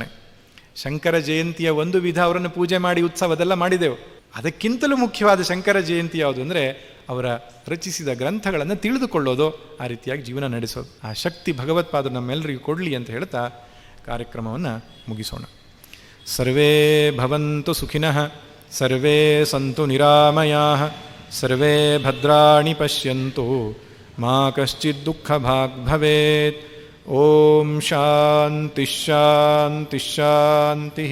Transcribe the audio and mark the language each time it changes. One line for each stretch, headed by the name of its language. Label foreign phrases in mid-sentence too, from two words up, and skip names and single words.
Kannada: ಶಂಕರ ಜಯಂತಿಯ ಒಂದು ವಿಧ ಅವರನ್ನು ಪೂಜೆ ಮಾಡಿ ಉತ್ಸವ ಅದೆಲ್ಲ ಮಾಡಿದೆವು. ಅದಕ್ಕಿಂತಲೂ ಮುಖ್ಯವಾದ ಶಂಕರ ಜಯಂತಿ ಯಾವುದು ಅಂದರೆ ಅವರ ರಚಿಸಿದ ಗ್ರಂಥಗಳನ್ನು ತಿಳಿದುಕೊಳ್ಳೋದು, ಆ ರೀತಿಯಾಗಿ ಜೀವನ ನಡೆಸೋದು. ಆ ಶಕ್ತಿ ಭಗವತ್ಪಾದರು ನಮ್ಮೆಲ್ಲರಿಗೂ ಕೊಡಲಿ ಅಂತ ಹೇಳ್ತಾ ಕಾರ್ಯಕ್ರಮವನ್ನು ಮುಗಿಸೋಣ.
Sanskrit: ಸರ್ವೇ ಭವಂತು ಸುಖಿನಃ, ಸರ್ವೇ ಸಂತು ನಿರಾಮಯಾಃ, ಸರ್ವೇ ಭದ್ರಾಣಿ ಪಶ್ಯಂತು, ಮಾ ಕಶ್ಚಿತ್ ದುಃಖ ಭಾಗ್ ಭವೇತ್. ಓಂ ಶಾಂತಿ ಶಾಂತಿ ಶಾಂತಿ.